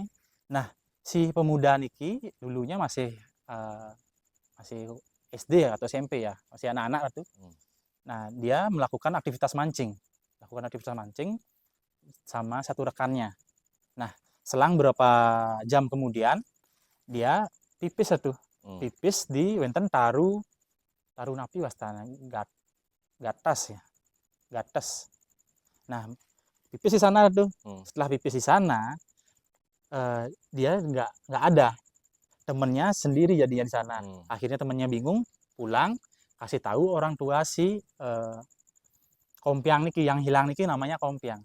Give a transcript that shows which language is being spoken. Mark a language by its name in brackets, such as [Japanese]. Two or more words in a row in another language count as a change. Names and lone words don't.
[Indonesian] Nah, si pemuda niki dulunya masih masih SD atau SMP ya, masih anak-anak tuh. Hmm. Nah, dia melakukan aktivitas mancing, sama satu rekannya. Nah, selang berapa jam kemudian dia pipis tuh, Hmm. pipis di [Balinese] wenten taru taru napi wastana gatas ya, gatas. [Indonesian] Nah, pipis di sana tuh. Hmm. Setelah pipis di sana, dia nggak ada, temennya sendiri jadinya di sana. Hmm. Akhirnya temennya bingung, pulang kasih tahu orang tua si Kompiang niki, yang hilang niki namanya Kompiang.